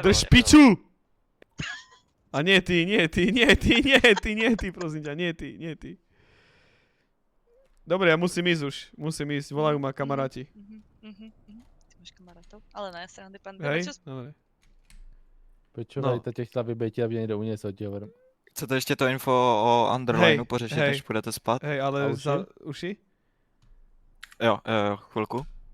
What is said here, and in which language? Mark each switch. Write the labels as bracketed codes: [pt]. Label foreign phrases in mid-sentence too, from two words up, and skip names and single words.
[sk] Drž piču! A nie ty, prosím ťa, nie ty. Dobre, ja musím ísť, volajú ma kamaráti. Ty máš kamarátov? Ale ne, srandy, pán Hej, Belačos. dobre. Počúvaj, [cs] to těch chlapi by ti, aby někdo uniesol, [sk] ti hovorím. [cs] Chcete ještě to info o Underlineu [sk] Hej, [cs] pořešit, [sk] hej. [cs] než půjdete spát? [sk] Hej, A ale uši? za uši? [cs] Jo, chvilku.